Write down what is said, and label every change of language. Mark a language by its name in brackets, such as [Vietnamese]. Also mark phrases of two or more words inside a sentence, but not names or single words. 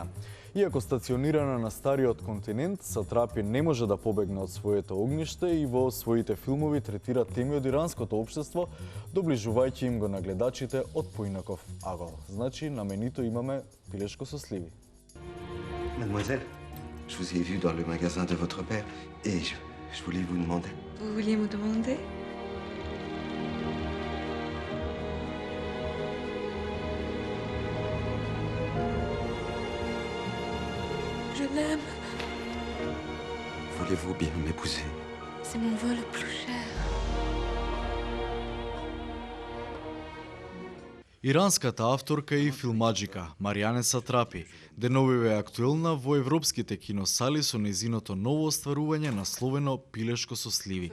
[Macedonian] Иако стационирана на стариот континент, Сатрапи не може да побегне од своето огниште и во своите филмови третира теми од иранското општество, доближувајќи им го на гледачите од поинаков агол. Значи, наменито имаме Пилешко со сливи. [French] Mademoiselle, Je vous ai vu dans le magasin de votre père et je voulais vous demander. Vous vouliez me demander? Je l'aime. Voulez-vous bien m'épouser? C'est mon vœu le plus cher. [Macedonian] Иранската авторка и филмаджика Маријане Сатрапи деновиве е актуелна во европските киносали со нејзиното ново остварување насловено Пилешко со сливи.